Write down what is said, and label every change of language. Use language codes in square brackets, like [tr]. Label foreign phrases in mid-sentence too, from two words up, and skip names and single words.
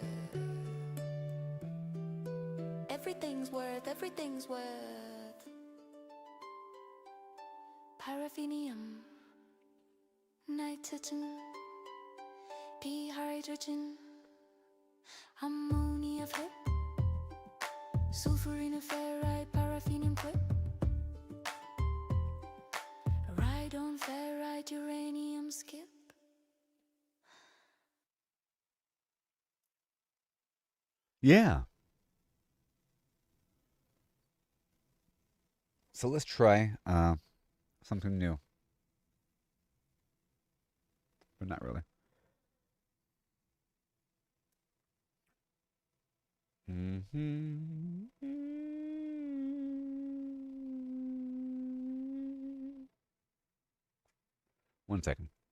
[en] everything's worth, paraffinium, nitrogen, p hydrogen, ammonia, flip, sulfurina, ferrite, paraffinium, quip, radon, ferrite, uranium, skip. Yeah. So let's try something new. But not really. One second.